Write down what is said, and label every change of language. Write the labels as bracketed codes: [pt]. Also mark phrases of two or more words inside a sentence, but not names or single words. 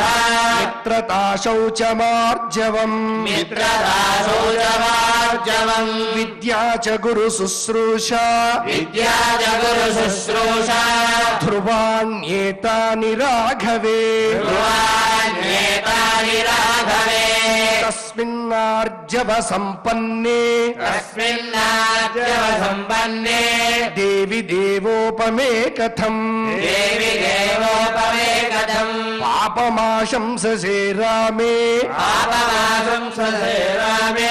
[sa] मित्रता शौचमार्जवम् मित्रदाशौचमार्जवम् विद्या च गुरुशुश्रूषा विद्या च गुरुशुश्रूषा ध्रुवाण्येतानि राघवे ध्रुवाण्येतानि राघवे తస్మిన్నార్జవ సంపన్నే తస్మిన్నార్జవ సంపన్నే దేవి దేవోపమే కథం దేవి దేవోపమే కథం పాపమాశంససే రామే పాపమాశంససే రామే